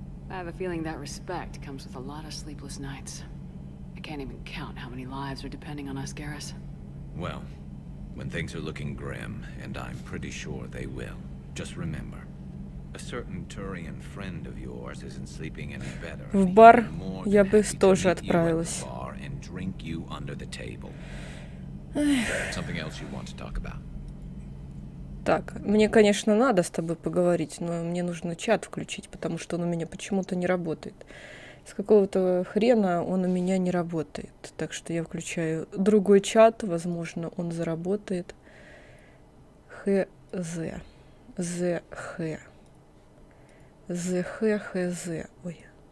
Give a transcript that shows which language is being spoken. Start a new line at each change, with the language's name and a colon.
English: I have a feeling that respect comes with a lot of sleepless nights. I can't even count how many lives are depending on us, Garrus. Well, when things are looking grim, and I'm pretty sure they will, just remember, a certain Turian friend of yours isn't sleeping any better.
Russian: В бар я бы тоже отправилась.
English: And drink you under the table. Something else you want to talk about?
Russian: Так, мне, конечно, надо с тобой поговорить, но мне нужно чат включить, потому что он у меня почему-то не работает. С какого-то хрена он у меня не работает. Так что я включаю другой чат, возможно, он заработает. ХЗ. ЗХ. ЗХ. Ой.